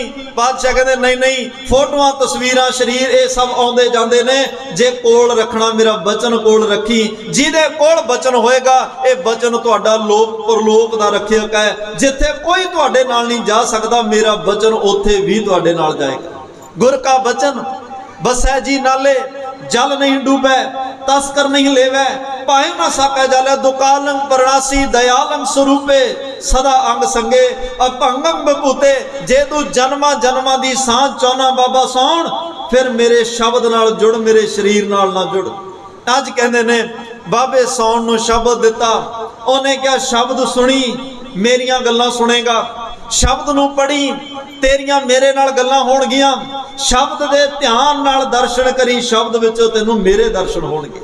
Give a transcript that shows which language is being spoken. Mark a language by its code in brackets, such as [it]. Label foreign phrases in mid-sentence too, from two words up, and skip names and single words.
[pa] ਬਾਦਸ਼ਾਹ ਕਹਿੰਦੇ ਨਹੀਂ ਨਹੀਂ, ਫੋਟੋਆਂ ਤਸਵੀਰਾਂ ਸਰੀਰ ਇਹ ਸਭ ਆਉਂਦੇ ਜਾਂਦੇ ਨੇ, ਜੇ ਕੋਲ ਰੱਖਣਾ ਮੇਰਾ ਬਚਨ ਕੋਲ ਰੱਖੀਂ। ਜਿਹਦੇ ਕੋਲ ਬਚਨ ਹੋਏਗਾ, ਇਹ ਬਚਨ ਤੁਹਾਡਾ ਲੋਕ ਪਰਲੋਕ ਦਾ ਰਖਿਅਕ ਹੈ। ਜਿੱਥੇ ਕੋਈ ਤੁਹਾਡੇ ਨਾਲ ਨਹੀਂ ਜਾ ਸਕਦਾ, ਮੇਰਾ ਬਚਨ ਉੱਥੇ ਭੀ ਤੁਹਾਡੇ ਨਾਲ ਜਾਏਗਾ। ਗੁਰ ਕਾ ਬਚਨ ਬਸੈ ਜੀ ਨਾਲੇ, ਜਲ ਨਹੀਂ ਡੂਬੇ, ਤਸਕਰ ਨਹੀਂ ਲੇਵੇ, ਪਾਏ ਨਾ ਸਾਕਾ ਜਲ, [bra] दुकालंग परणासी दयालंग स्वरूपे, सदा अंग संगे अपंगम बपूते। [pa] ਜੇ ਤੂੰ ਜਨਮਾਂ ਜਨਮਾਂ ਦੀ ਸਾਂਝ ਚਾਹਨਾ ਬਾਬਾ ਸੌਣ, ਫਿਰ ਮੇਰੇ ਸ਼ਬਦ ਨਾਲ ਜੁੜ, ਮੇਰੇ ਸਰੀਰ ਨਾਲ ਨਾ ਜੁੜ। ਅੱਜ ਕਹਿੰਦੇ ਨੇ ਬਾਬੇ ਸੌਣ ਨੂੰ ਸ਼ਬਦ ਦਿੱਤਾ, ਉਨ੍ਹੇ ਕਿਆ ਸ਼ਬਦ ਸੁਣੀ, ਮੇਰੀਆਂ ਗੱਲਾਂ ਸੁਣੇਗਾ, ਸ਼ਬਦ ਨੂੰ ਪੜ੍ਹੀਂ, ਤੇਰੀਆਂ ਮੇਰੇ ਨਾਲ ਗੱਲਾਂ ਹੋਣਗੀਆਂ, ਸ਼ਬਦ ਦੇ ਧਿਆਨ ਨਾਲ ਦਰਸ਼ਨ ਕਰੀਂ, ਸ਼ਬਦ ਵਿੱਚੋਂ ਤੈਨੂੰ ਮੇਰੇ ਦਰਸ਼ਨ ਹੋਣਗੇ।